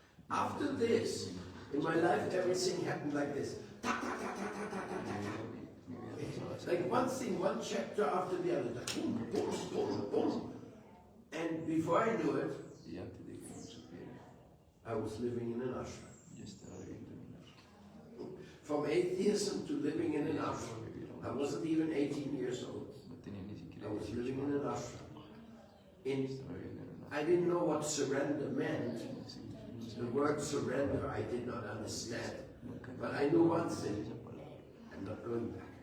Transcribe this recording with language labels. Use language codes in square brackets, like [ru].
[en] After this, in my life, everything happened like this. Ta, ta, ta, ta, ta, ta, ta, ta, ta. Like one thing, one chapter after the other. Like boom, boom, boom, boom. And before I knew it, [es] Y antes de que me supiera, [en] I was living in an ashram. [es] yo estaba viviendo en un ashram. [en] From atheism to living in an ashram. I wasn't even 18 years old. [es] No tenía ni siquiera [en] I was 18 living in an ashram. [es] Estaba viviendo en un [en] I didn't know what surrender meant. [es] ashram. [en] The word surrender I did not understand. But I knew one thing. I'm not going back.